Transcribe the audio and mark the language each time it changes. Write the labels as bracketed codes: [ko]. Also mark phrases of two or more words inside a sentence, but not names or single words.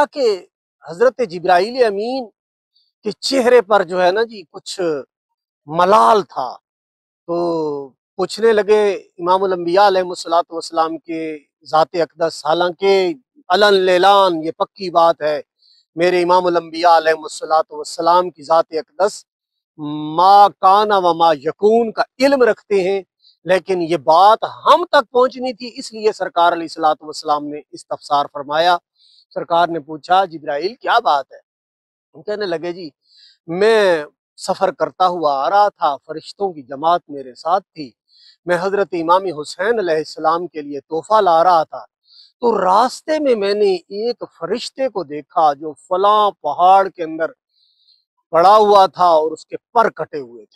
[ur] کہ حضرت جبرائیل امین کے چہرے پر جو ہے نا جی کچھ ملال تھا، تو پوچھنے لگے امام الانبیاء [ar] علیہ الصلوۃ والسلام [ur] کے ذات اقدس، حالانکہ علن لیلان یہ پکی بات ہے میرے امام الانبیاء [ar] علیہ الصلوۃ والسلام [ur] کی ذات اقدس [ar] ما کان و ما یکون [ur] کا علم رکھتے ہیں، لیکن یہ بات ہم تک پہنچنی تھی، اس لیے سرکار [ar] علیہ الصلوۃ والسلام [ur] نے استفسار فرمایا۔ سرکار نے پوچھا جبرائیل کیا بات ہے؟ ہم کہنے لگے جی میں سفر کرتا ہوا آ رہا تھا، فرشتوں کی جماعت میرے ساتھ تھی، میں حضرت امام حسین [ar] علیہ السلام [ur] کے لیے تحفہ لا رہا تھا، تو راستے میں نے ایک فرشتے کو دیکھا جو فلاں پہاڑ کے اندر پڑا ہوا تھا اور اس کے پر کٹے ہوئے تھے۔